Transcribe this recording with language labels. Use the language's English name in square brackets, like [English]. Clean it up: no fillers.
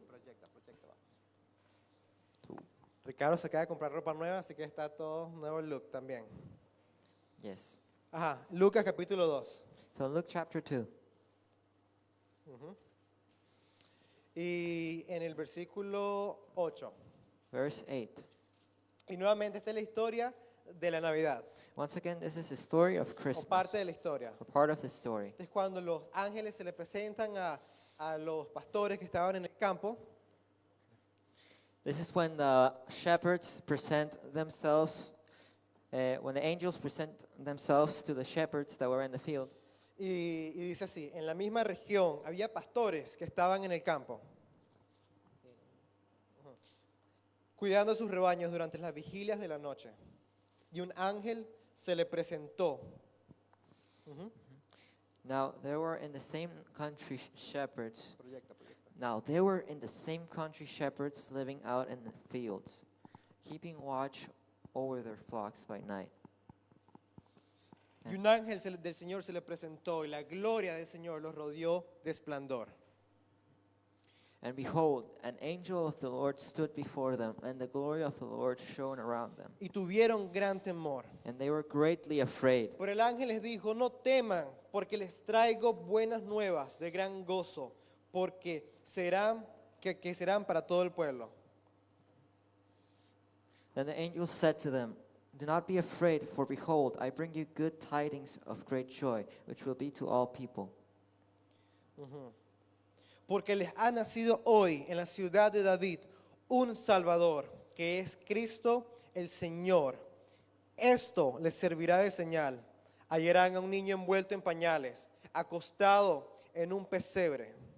[Spanish] Proyecta, vamos. Ricardo se acaba de comprar ropa nueva, así que está todo nuevo look también. [English] Yes. [Spanish] Ajá, Lucas capítulo 2. [English] So Luke chapter 2. [Spanish] Y en el versículo 8. [English] Verse 8. [Spanish] Y nuevamente esta es la historia de la Navidad, [English] Once again, this is the story of [Spanish] o [English] Christmas. [Spanish] parte de la historia. [English] Or part of the story. [Spanish] Es cuando los ángeles se le presentan a los pastores que estaban en el campo. [English] This is when the shepherds present themselves, when the angels present themselves to the shepherds that were in the field. [Spanish] Y dice así, en la misma región había pastores que estaban en el campo, cuidando sus rebaños durante las vigilias de la noche. Y un ángel se le presentó. [English] Now there were in the same country shepherds. [Spanish] Proyecta. [English] Now there were in the same country shepherds living out in the fields, keeping watch over their flocks by night. [Spanish] Y un ángel del Señor se le presentó y la gloria del Señor los rodeó de esplendor. [English] And behold, an angel of the Lord stood before them, and the glory of the Lord shone around them. [Spanish] Y tuvieron gran temor. [English] And they were greatly afraid. [Spanish] Pero el ángel les dijo, no teman, porque les traigo buenas nuevas de gran gozo, porque serán para todo el pueblo. [English] Then the angel said to them, do not be afraid, for behold, I bring you good tidings of great joy, which will be to all people. [Spanish] Porque les ha nacido hoy en la ciudad de David un Salvador, que es Cristo el Señor. Esto les servirá de señal. Hallarán a un niño envuelto en pañales, acostado en un pesebre.